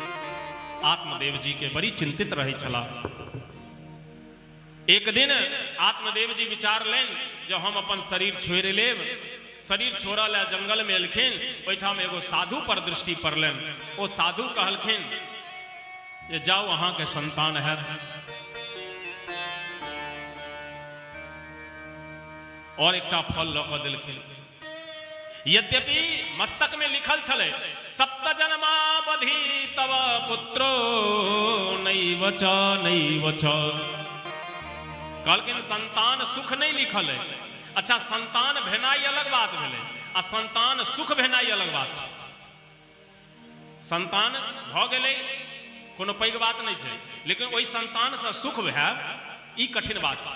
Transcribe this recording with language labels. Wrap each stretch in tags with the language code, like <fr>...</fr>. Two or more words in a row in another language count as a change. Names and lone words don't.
<mai>आत्मदेव जी के बड़ी चिंतित रही छला। एक दिन आत्मदेव जी विचार लेन जब हम अपन शरीर छोड़ लेब, शरीर छोड़ा ला जंगल में एलखिन, ओहिठाम एगो साधु पर दृष्टि पड़लन। ओ साधु कहलखिन जे जाओ अहाँ के संतान है। और एकटा फल लऽ कऽ देलखिन। यद्यपि मस्तक में लिखल छलै</mai> <sa>सप्त जन्मावधि तव पुत्रो नैव च।</sa> <mai>कहलखिन संतान सुख नहीं लिखल है। अच्छा संतान भेनाई अलग बात भेलै आ संतान सुख भेनाई अलग बात छै। संतान भ गेलै कोनो पैघ बात नहीं छै, लेकिन ओहि संतान से सुख भए ई कठिन बात छै।</mai>